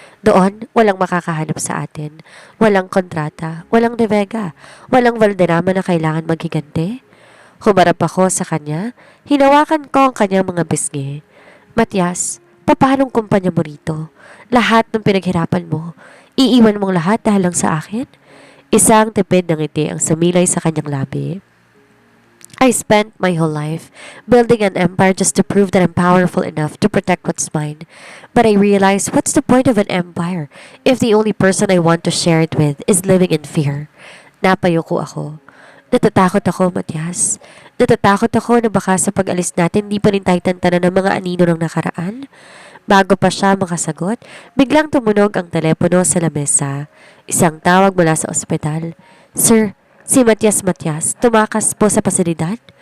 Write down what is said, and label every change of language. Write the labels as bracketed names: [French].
[Filipino] Doon, walang makakahanap sa atin. Walang kontrata, walang De Vega, walang Valderrama na kailangan maghigante. Humarap ako sa kanya, hinawakan ko ang kanyang mga bisngi. Matias, papanong kumpanya mo rito? Lahat ng pinaghirapan mo, iiwan mong lahat dahil lang sa akin? Isang tipid ng ngiti ang sumilay sa kanyang labi. [English] I spent my whole life building an empire just to prove that I'm powerful enough to protect what's mine. But I realized, what's the point of an empire if the only person I want to share it with is living in fear? [Filipino] Napayuko ako. Natatakot ako, Matias. Natatakot ako na baka sa pag-alis natin di pa rin tayo tantanan ng mga anino ng nakaraan. Bago pa siya makasagot, biglang tumunog ang telepono sa lamesa. Isang tawag mula sa ospital. Sir, si Matias, tumakas po sa pasilidad.